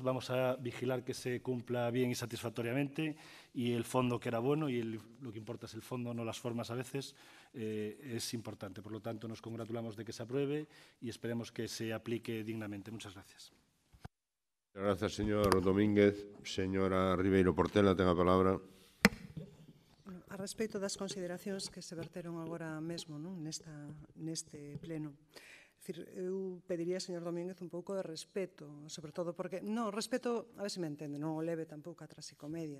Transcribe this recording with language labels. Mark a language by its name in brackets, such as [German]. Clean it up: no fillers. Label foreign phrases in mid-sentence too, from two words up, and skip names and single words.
[Spanish] Vamos a vigilar que se cumpla bien y satisfactoriamente, y el fondo, que era bueno, y lo que importa es el fondo, no las formas a veces, es importante. Por lo tanto, nos congratulamos de que se apruebe y esperemos que se aplique dignamente. Muchas gracias. Muchas gracias, señor Domínguez. [Galician] Señora Ribeiro Portela, ten a palabra. A respecto das consideracións que se verteron agora mesmo neste pleno, eu pediría, señor Domínguez, un pouco de respeto, sobre todo porque, non, respeto, a ver se me entende, non o leve tampouco a trasicomedia.